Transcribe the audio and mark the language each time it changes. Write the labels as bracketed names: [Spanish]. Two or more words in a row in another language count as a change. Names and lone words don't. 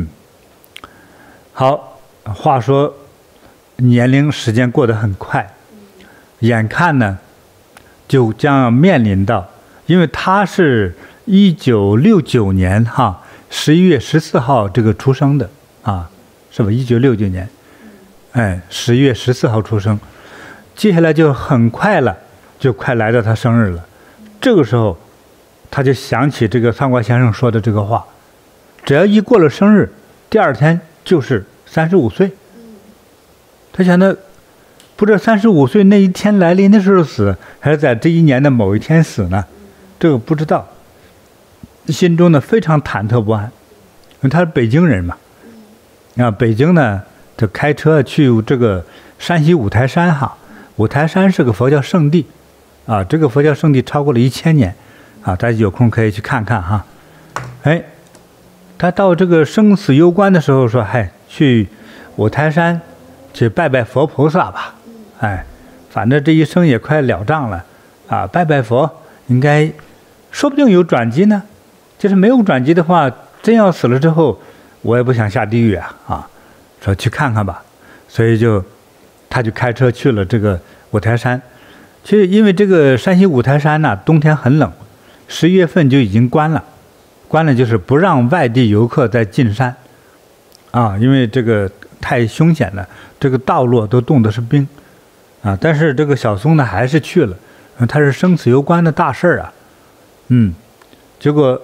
[Chinese] 好，話說年齡時間過得很快，眼看呢就將要面臨到，因為他是1969年11月14號這個出生的啊，是吧？1969年，哎，11月14號出生，接下來就很快了，就快來到他生日了。這個時候，他就想起這個三國先生說的這個話：只要一過了生日，第二天就是35歲。他想的，不知道35歲那一天來臨的時候死，還是在這一年的某一天死呢？這個不知道。心中呢非常忐忑不安，因為他是北京人嘛，北京呢就開車去這個山西五台山哈，五台山是個佛教聖地，啊，這個佛教聖地超過了1000年，啊，大家有空可以去看看哈。哎，他到這個生死攸關的時候說，嗨，去五台山去拜拜佛菩薩吧，哎，反正這一生也快了賬了，啊，拜拜佛應該說不定有轉機呢。就是沒有轉機的話，真要死了之後，我也不想下地獄啊！說去看看吧，所以他就開車去了這個五台山。其實因為這個山西五台山呢，冬天很冷，11月份就已經關了就是不讓外地遊客再進山，啊，因為這個太兇險了，這個道路都凍的是冰，啊，但是這個小松呢還是去了，他是生死攸關的大事兒啊，結果。